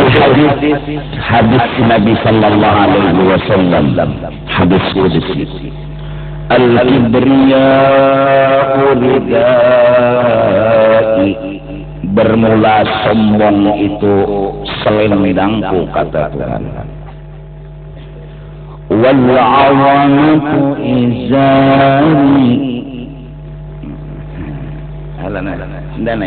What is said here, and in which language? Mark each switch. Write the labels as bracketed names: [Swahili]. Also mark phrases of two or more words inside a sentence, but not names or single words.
[Indonesian] hadis Nabi [Arabic] صلى الله عليه وسلم, [Indonesian] hadis qudsi. [Arabic] الكبرياء ردائي, [Indonesian] bermula sombong itu selendangku, kata Tuhan. [Arabic] والعظمة إزاري. Alana, dana.